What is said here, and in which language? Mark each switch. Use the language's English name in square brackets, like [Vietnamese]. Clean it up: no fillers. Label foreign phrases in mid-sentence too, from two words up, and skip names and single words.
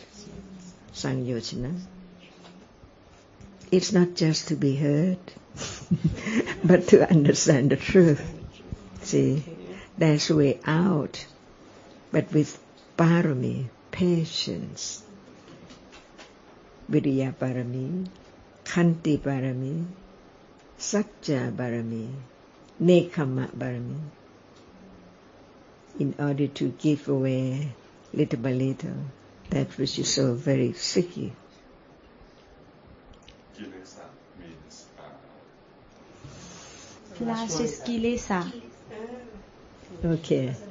[English] Sangyojana. It's not just to be heard, but to understand the truth. See, there's a way out, but with parami, patience, [Pali] viriya parami, khanti parami, satya parami, nekama parami, [English] in order to give away little by little that which is so very sticky. Kilesa means Last is Kilesa. Okay.